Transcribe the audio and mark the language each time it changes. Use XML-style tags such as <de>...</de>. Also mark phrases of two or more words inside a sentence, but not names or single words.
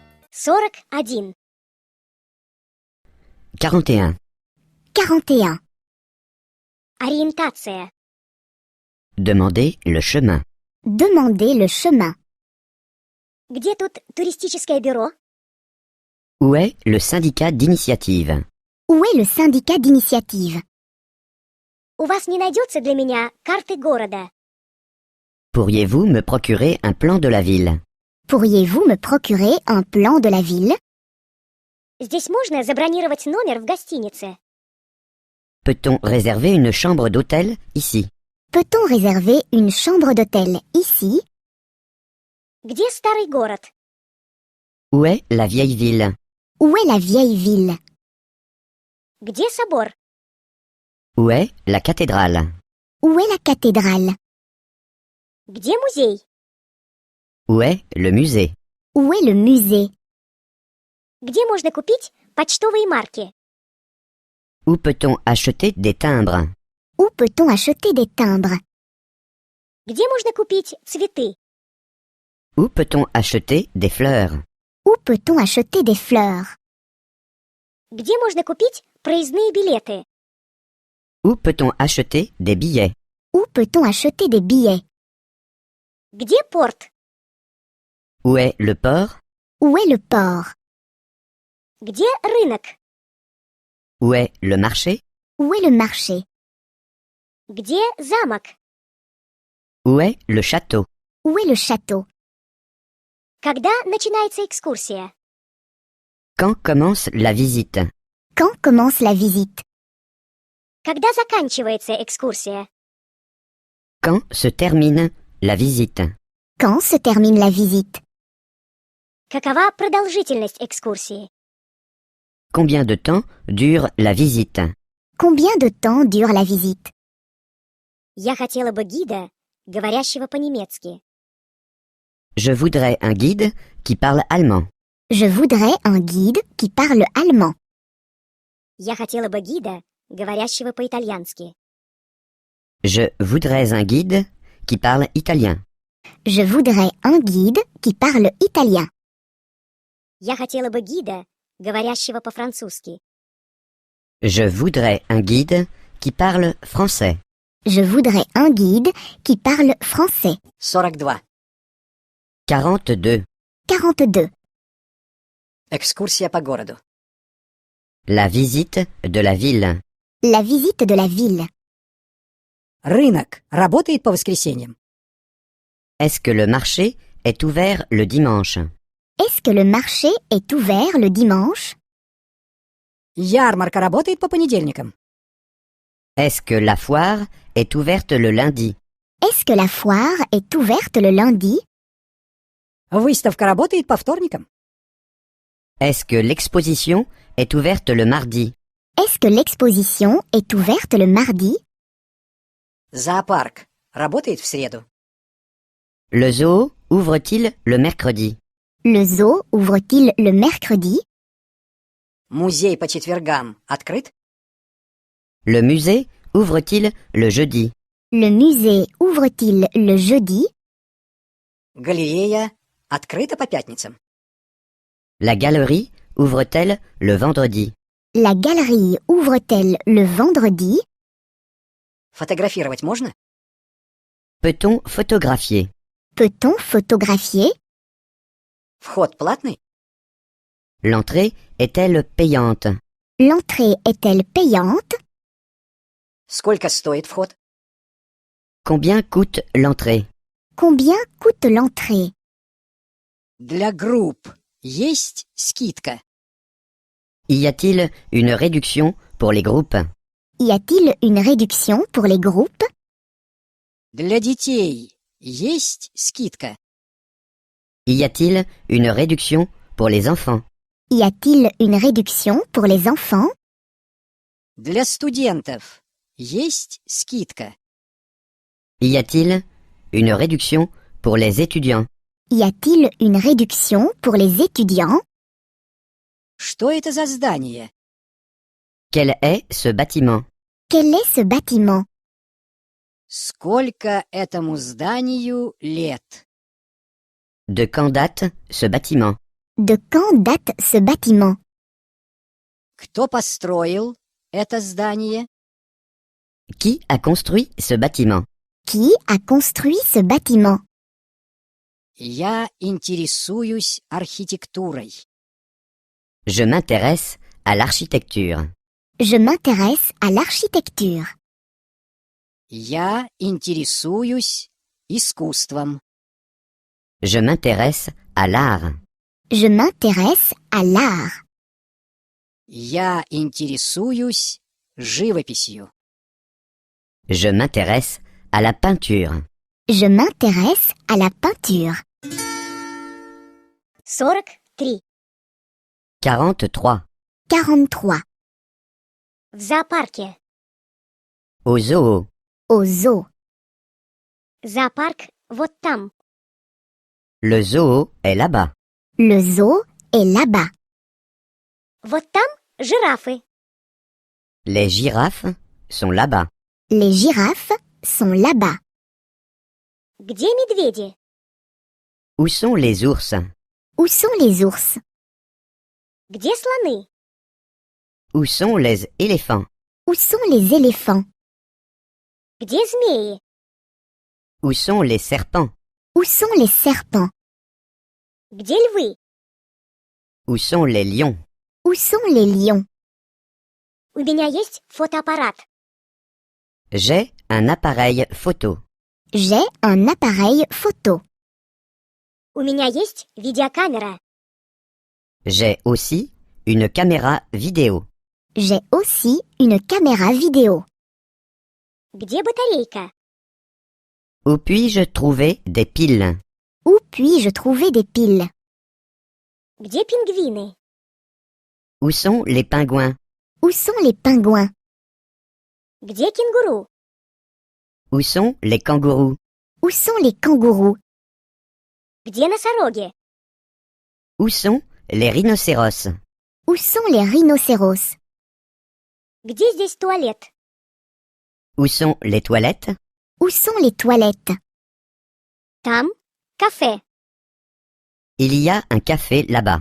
<ru>41.</ru> <fr>41. 41.</fr> <ru>Ориентация.</ru> <fr>Demandez le chemin. Demandez le chemin.</fr> <ru>Где тут туристическое бюро?</ru> <fr>Où est le syndicat d'initiative? Où est le syndicat d'initiative?</fr> <ru>У вас не найдется для меня карты города?</ru> <fr>Pourriez-vous me procurer un plan de la ville? Pourriez-vous me procurer un plan de la ville?</fr> <ru>Здесь можно забронировать номер в гостинице?</ru> <fr>Peut-on réserver une chambre d'hôtel ici? Peut-on réserver une chambre d'hôtel ici?</fr> <ru>Где старый город?</ru> <fr>Où est la vieille ville? Où est la vieille ville?</fr> <ru>Где собор?</ru> <fr>Où est la cathédrale? Où est la cathédrale?</fr> <ru>Где музей?</ru> <fr>Où est le musée? Où est le musée?</fr> <ru>Где можно купить почтовые марки?</ru> <fr>Où peut-on acheter des timbres? Où peut-on acheter des timbres?</fr> <ru>Где можно купить цветы?</ru> <fr>Où peut-on acheter des fleurs? Où peut-on acheter des fleurs?</fr> <ru>Где можно купить проездные билеты?</ru> <fr>Où peut-on acheter des billets? Où peut-on acheter des billets?</fr> <ru>Где порт?</ru> <fr>Où est le port? Où est le port?</fr> <ru>Где рынок?</ru> <fr>Où est le marché? Où est le marché?</fr> <ru>Где замок?</ru> <fr>Où est le château? Où est le château?</fr> <ru>Когда начинается экскурсия?</ru> <fr>Quand commence la visite? Quand commence la visite?</fr> <ru>Когда заканчивается экскурсия?</ru> <fr>Quand se termine la visite? Quand se termine la visite?</fr> <ru>Какова продолжительность экскурсии?</ru> <fr>Combien de temps dure la visite? Combien de temps dure la visite?</fr> <ru>Я хотела бы гида, говорящего по-немецки.</ru> <fr>Je voudrais un guide qui parle allemand. Je voudrais un guide qui parle allemand.</fr> <ru>Я хотела бы гида, говорящего по-итальянски.</ru> <fr>Je voudrais un guide qui parle italien. Je voudrais un guide qui parle italien.</fr> <ru>Я хотела бы гида, говорящего по-французски.</ru> <fr>Je voudrais un guide qui parle français. Je voudrais un guide qui parle français.</fr> <ru>42.</ru> <fr>42. 42.</fr> <ru>Экскурсия по городу.</ru> <fr>La visite de la ville. La visite de la ville.</fr> <ru>Рынок работает по воскресеньям?</ru> <fr>Est-ce que le marché est ouvert le dimanche? Est-ce que le marché est ouvert le dimanche?</fr> <ru>Ярмарка работает по понедельникам?</ru> <fr>Est-ce que la foire est ouverte le lundi? Est-ce que la foire est ouverte le lundi?</fr> <ru>Выставка работает по вторникам?</ru> <fr>Est-ce que l'exposition est ouverte le mardi? Est-ce que l'exposition est ouverte le mardi?</fr> <ru>Зоопарк работает в среду?</ru> <fr>Le zoo ouvre-t-il le mercredi? Le zoo ouvre-t-il le mercredi?</fr> <ru>Музей по четвергам открыт?</ru> <fr>Le musée ouvre-t-il le jeudi? Le musée ouvre-t-il le jeudi?</fr> <ru>Галерея открыта по пятницам?</ru> <fr>La galerie ouvre-t-elle le vendredi? La galerie ouvre-t-elle le vendredi?</fr> <ru>Фотографировать можно?</ru> <fr>Peut-on photographier? Peut-on photographier?</fr> <ru>Вход платный?</ru> <fr>L'entrée est-elle payante? L'entrée est-elle payante?</fr> <ru>Сколько стоит вход?</ru> <fr>Combien coûte l'entrée? Combien coûte l'entrée?</fr> <ru>Для групп есть скидка?</ru> <fr>Y a-t-il une réduction pour les groupes? Y a-t-il une réduction pour les groupes?</fr> <ru>Для детей есть скидка?</ru> <fr>Y a-t-il une réduction pour les enfants? Y a-t-il une réduction pour les enfants?</fr> <ru>Для студентов есть скидка?</ru> <fr>Y a-t-il une réduction pour les étudiants? Y a-t-il une réduction pour les étudiants?</fr> <ru>Что это за здание?</ru> <fr>Quel est ce bâtiment? Quel est ce bâtiment?</fr> <ru>Сколько этому зданию лет?</ru> <fr>De quand date ce bâtiment? De quand date ce bâtiment?</fr> <ru>Кто построил это здание?</ru> <fr>Qui a construit ce bâtiment? Qui a construit ce bâtiment?</fr> <ru>Я интересуюсь архитектурой.</ru> <fr>Je m'intéresse à l'architecture. Je m'intéresse à l'architecture.</fr> <ru>Я интересуюсь искусством.</ru> <fr>Je m'intéresse à l'art. Je m'intéresse à l'art.</fr> <ru>Я интересуюсь живописью.</ru> <fr>Je m'intéresse à la peinture. Je m'intéresse à la peinture.</fr> <ru>43.</ru> <fr>43. 43.</fr> <ru>В зоопарке.</ru> <fr>Au zoo. Au zoo.</fr> <ru>Зоопарк вот там.</ru> <fr>Le zoo est là-bas. Le zoo est là-bas.</fr> <ru>Вот там жирафы.</ru> <fr>Les girafes sont là-bas. Les girafes sont là-bas.</fr> <ru>Где медведи?</ru> <fr>Où sont les ours? Où sont les ours?</fr> <ru>Где слоны?</ru> <fr>Où sont les éléphants? Où sont les éléphants?</fr> <ru>Где змеи?</ru> <fr>Où sont les serpents? Où sont les serpents?</fr> <ru>Где львы?</ru> <fr>Où sont les lions? Où sont les lions?</fr> <ru>У меня есть фотоаппарат.</ru> <fr>J'ai un appareil photo. J'ai un appareil photo.</fr> <ru>У меня есть видеокамера.</ru> <fr>J'ai aussi une caméra vidéo. J'ai aussi une caméra vidéo.</fr> <ru>Где батарейка?</ru> <fr>Où puis-je trouver des piles? Où puis-je trouver des piles?</fr> <ru>Где пингвины?</ru> <fr>Où sont les pingouins? Où sont les pingouins?</fr> <ru>Где кенгуру?</ru> <fr>Où sont les kangourous? Où sont les kangourous?</fr> <ru>Где носороги?</ru> <fr>Où sont les rhinocéros? Où sont les rhinocéros?</fr> <ru>Где здесь туалет?</ru> <fr>Où sont les toilettes? Où sont les toilettes?</fr> <ru>Там кафе.</ru> <fr>Il y a un café là-bas.</fr>